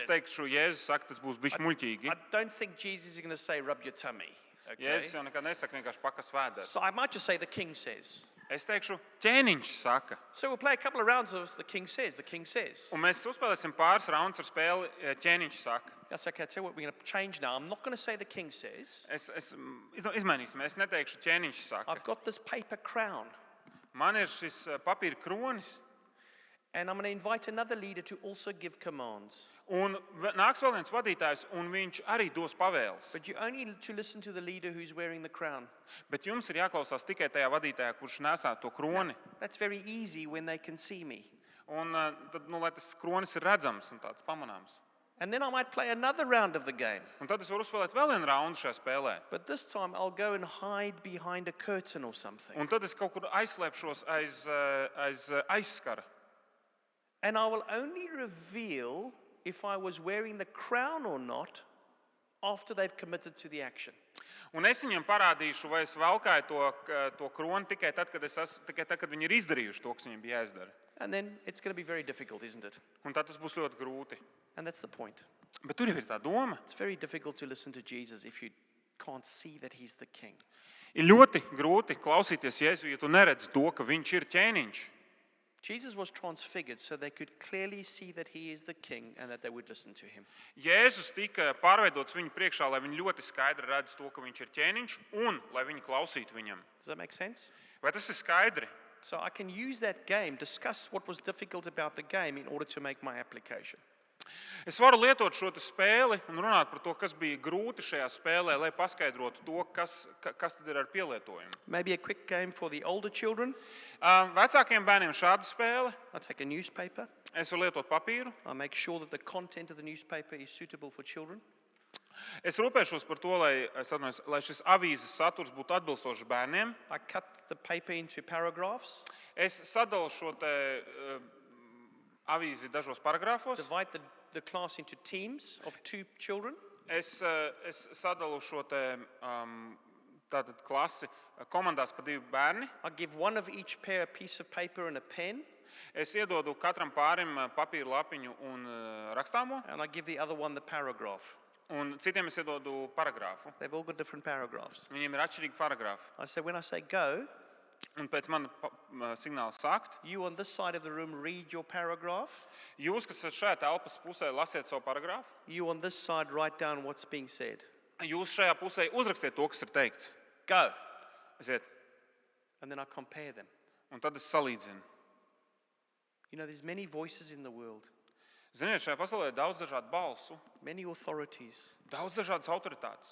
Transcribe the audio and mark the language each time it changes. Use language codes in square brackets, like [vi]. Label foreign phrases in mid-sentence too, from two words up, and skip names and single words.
[en] it? [lv] teikšu, Jēzus saka, tas būs bišķi muļķīgi. [en] I don't think Jesus is going to say, rub your tummy. Okay? [lv] Jēzus jau nekad nesaka vienkārši pakas vēders. [en] So I might just say the king says. [lv] Es teikšu, ķēniņš saka. [en] So we'll play a couple of rounds of the king says. The king says. [lv] Un mēs uzspēlēsim pāris raundus ar spēli ķēniņš saka. [en] That's okay. I tell you what, we're going to change now. I'm not going to say the king says. [lv] Izmainīsim, es neteikšu ķēniņš saka. [en] I've got this paper crown. [lv] Man ir šis papīra kronis. [en] And I'm going to invite another leader to also give commands. [lv] Un nāks vēl viens vadītājs, un viņš arī dos pavēles. [en] But you only to listen to the leader who's wearing the crown. [lv] Bet jums ir jāklausās tikai tajā vadītājā, kurš nesā to kroni. [en] That's very easy when they can see me. [lv] Un tad, lai tas kronis ir redzams un tāds pamanāms. [en] And then I might play another round of the game. [lv] Un tad es varu uzspēlēt vēl vienu raundu šajā spēlē. [en] But this time I'll go and hide behind a curtain or something. [lv] Un tad es kaut kur aizslēpšos aiz aizskara. [en] And I will only reveal if I was wearing the crown or not after they've committed to the action. [lv] Un es viņiem parādīšu, vai es valkāju to kroni tikai tad, kad viņi ir izdarījuši to, kas viņiem bija jāizdara. [en] And then it's going to be very difficult, isn't it? [lv] Un tad tas būs ļoti grūti. [en] And that's the point. [lv] Bet tur jau ir tā doma. [en] It's very difficult to listen to Jesus if you can't see that he's the king. [lv] Ir ļoti grūti klausīties Jēzu, ja tu neredzi to, ka viņš ir ķēniņš. [en] Jesus was transfigured so they could clearly see that he is the king and that they would listen to him. [lv] Jēzus tika pārveidots viņu priekšā, lai viņi ļoti skaidri redz to, ka viņš ir ķēniņš, un lai viņi klausītu viņam. [en] Does that make sense? [lv] Vai tas ir skaidri? [en] So I can use that game, discuss what was difficult about the game in order to make my application. [lv] Es varu lietot šo spēli un runāt par to, kas bija grūti šajā spēlē, lai paskaidrotu to, kas tad ir ar pielietojumu. [en] Maybe a quick game for the older children. [lv] Vecākiem bērniem šāda spēle. [en] I take a newspaper. [lv] Es varu lietot papīru. [en] I make sure that the content of the newspaper is suitable for children. [lv] Es rūpēšos par to, lai šis avīzes saturs būtu atbilstošs bērniem. [en] I cut the paper into paragraphs. [lv] Es sadalu šo avīzi dažos paragrāfos. [en] Divide the class into teams of 2 children. [lv] Es sadalu šo tātad klasi komandās pa 2 bērni. [en] I give one of each pair a piece of paper and a pen. [lv] Es iedodu katram pārim papīra lapiņu un rakstāmo. [en] And I give the other one the paragraph. [lv] Un citiem es iedodu paragrāfu. [en] They've all got different paragraphs. [lv] Viņiem ir atšķirīgi paragrāfi. [en] I say, when I say go, [lv] Un pēc mana signāla sākt, [en] you on this side of the room read your paragraph. [lv] jūs, kas esat šajā telpas pusē, lasiet savu paragrāfu. [en] You on this side write down what's being said. [lv] Jūs šajā pusē uzrakstiet to, kas ir teikts. [en] Go. [lv] Aiziet. [en] And then I compare them. [lv] Un tad es salīdzinu. [en] You know, there's many voices in the world, [lv] Ziniet, šajā pasaulē ir daudz dažādu balsu, [en] many authorities, [lv] daudz dažādas autoritātes.